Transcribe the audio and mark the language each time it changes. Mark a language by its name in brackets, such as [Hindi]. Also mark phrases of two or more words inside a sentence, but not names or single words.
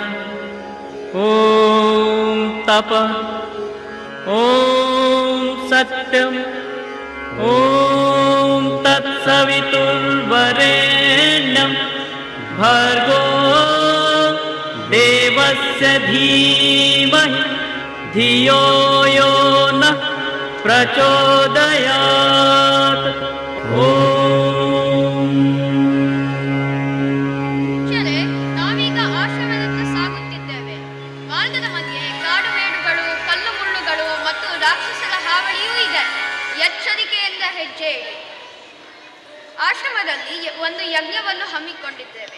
[Sanskrit] ಓಂ ತಪ ಓಂ ಸತ್ಯಂ ಓಂ ತತ್ಸವಿತುರ್ವರೆಣ್ಯಂ ಭರ್ಗೋ ದೇವಸ್ಯ ಧೀಮಹಿ ಧಿಯೋ ಯೋ ನಃ ಪ್ರಚೋದಯಾತ್. [Kannada] ನಾವೀಗ ಆಶ್ರಮದತ್ತ ಸಾಗುತ್ತಿದ್ದೇವೆ. ಮಾರ್ಗದ ಮಧ್ಯೆ ಕಾಡುಮೇಡುಗಳು, ಕಲ್ಲು ಮುಳ್ಳುಗಳು ಮತ್ತು ರಾಕ್ಷಸರ ಹಾವಳಿಯೂ ಇದೆ. ಎಚ್ಚರಿಕೆಯಿಂದ ಹೆಜ್ಜೆ ಇಡಿ. ಆಶ್ರಮದಲ್ಲಿ ಒಂದು ಯಜ್ಞವನ್ನು ಹಮ್ಮಿಕೊಂಡಿದ್ದೇವೆ.